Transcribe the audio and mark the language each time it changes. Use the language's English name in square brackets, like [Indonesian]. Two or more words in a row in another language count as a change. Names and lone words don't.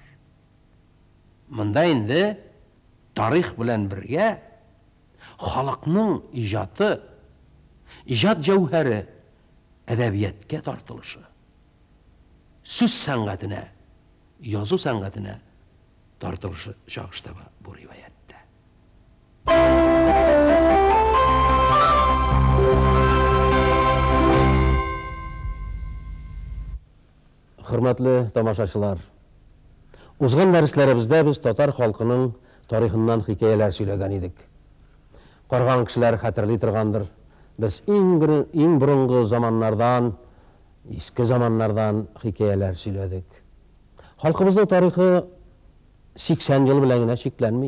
[Tatar] Монда инде тарих белән бергә халыкның иҗаты, иҗат җәүһәре әдәбиятка тартылышы, сүз сәнгатенә, язу сәнгатенә тартылышы чагышта бу риваятта. Hürmetli tamaşaçılar, uzgan dərslәребездә biz татар халкының тарихыннан хикәяләр сөйләгән идек. Карган кешеләр хәтерли торгандыр. Без иң борынгы заманнардан, иске заманнардан хикәяләр сөйләдек. Халкыбызның тарихы 80 ел белән генә чикләнми.